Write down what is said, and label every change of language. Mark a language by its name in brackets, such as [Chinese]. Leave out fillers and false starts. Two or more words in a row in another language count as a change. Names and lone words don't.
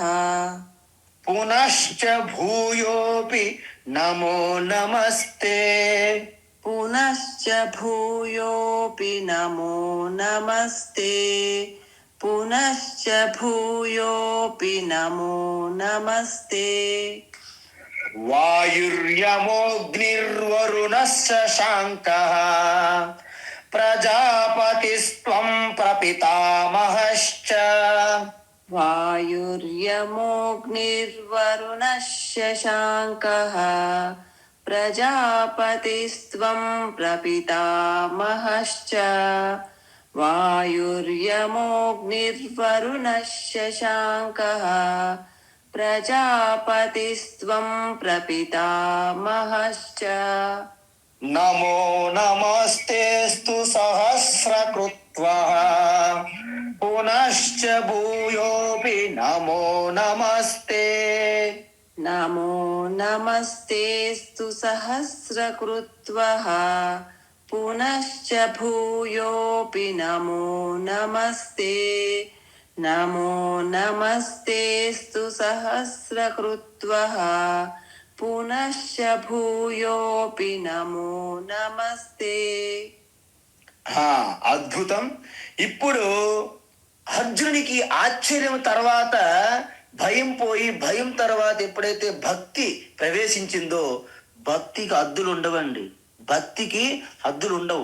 [Sanskrit] పునశ్చ భూయోపి నమో నమస్తే. पुनश्च भूयोऽपि नमो नमस्ते पुनश्च भूयोऽपि नमो नमस्ते వాయుర్యమోగ్నిర్వరుణः శశాంకః ప్రజాపతిస్త్వం ప్రపితామహశ్చ. वायुर्यमोऽग्निर्वरुणः शशाङ्कः प्रजापतिस्त्वं प्रपितामहश्च वायुर्यमोऽग्निर्वरुणः शशाङ्कः प्रजापतिस्त्वं प्रपितामहश्च నమో నమస్తేస్తు సహస్రకృత్వః పునశ్చ భూయోపి నమో నమస్తే. नमो नमस्तेस्तु सहस्रकृत्वः पुनश्च भूयोऽपि नमो नमस्ते नमो नमस्तेस्तु सहस्रकृत्वः पुनश्च भूयोऽपि नमो नमस्ते [Telugu] అద్భుతం. ఇప్పుడు అర్జునునికి ఆశ్చర్యం తర్వాత భయం పోయి, భయం తర్వాత ఎప్పుడైతే భక్తి ప్రవేశించిందో, భక్తికి హద్దులు ఉండవండి. భక్తికి హద్దులు ఉండవు.